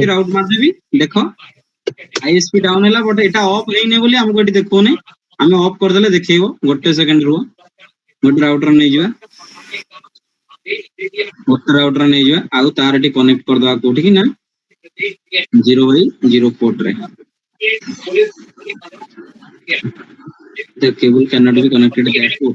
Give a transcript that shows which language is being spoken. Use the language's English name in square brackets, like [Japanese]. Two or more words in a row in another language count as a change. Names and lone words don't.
[Odia] ରାଉଟ ମାରିଦେବି, ଦେଖ ISP ଡାଉନ ହେଲା, ବଟ ଏଟା ଅଫ୍ ହେଇନି ବୋଲି ଆମକୁ ଏଠି ଦେଖଉନି। ଆମେ ଅଫ୍ କରିଦେଲେ ଦେଖେଇବ। ଗୋଟେ ସେକେଣ୍ଡ ରୁହ, ଗୋଟେ ରାଉଟର ନେଇଯିବା, ଗୋଟେ ରାଉଟର ନେଇଯିବା, ଆଉ ତାର ଏଠି କନେକ୍ଟ କରିଦବା କୋଉଠିକି ନା 0/0 ପୋର୍ଟ ରେ। [English] The cable cannot be connected to that port.